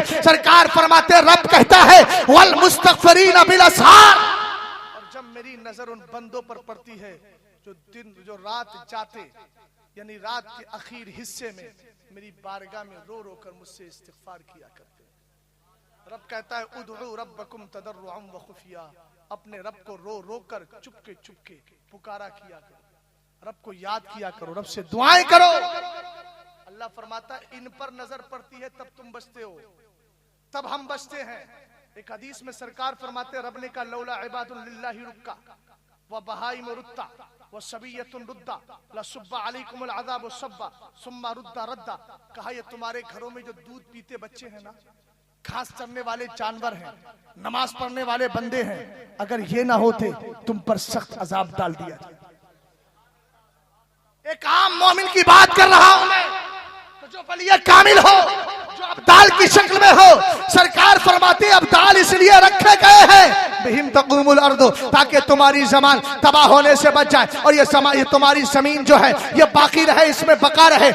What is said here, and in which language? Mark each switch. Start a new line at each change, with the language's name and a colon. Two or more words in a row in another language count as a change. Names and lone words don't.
Hindi: सरकार फरमाते, रब कहता है
Arabic: والمستغفرين بالأسحار,
Hindi: और जब मेरी नजर उन बंदों पर पड़ती है जो रात जाते, यानी रात के आखिर हिस्से में मेरी बारगाह में रो रो कर मुझसे इस्तिगफार किया करते। रब कहता है
Arabic: ادعوا ربكم تضرعا وخفية,
Hindi: अपने रब को रो रो कर चुपके चुपके पुकारा किया करो, रब को याद किया करो, रब से दुआएं करो। अल्लाह फरमाता है इन पर नजर पड़ती है तब तुम बचते हो, तब हम बचते हैं। एक हदीस में सरकार फरमाते रब ने कहा
Arabic: لولا عباد لله ركع وبهائم رتع وصبية رضع لصب عليكم العذاب صبا ثم رض رضا.
Hindi: कहा ये तुम्हारे घरों में जो दूध पीते बच्चे हैं ना, घास चरने वाले जानवर हैं, नमाज पढ़ने वाले बंदे हैं, अगर ये ना होते तुम पर सख्त अजाब डाल दिया जाए। एक आम मोमिन की बात कर रहा हूं मैं, तो जो वलिय कामिल हो, जो अब्दाल की शक्ल में हो, सरकार फरमाते अब्दाल इसलिए रखे गए हैं
Arabic: بهم تقوم الأرض,
Hindi: ताकि तुम्हारी जमान तबाह होने से बच जाए और ये तुम्हारी जमीन जो है ये बाकी रहे, इसमें बका रहे।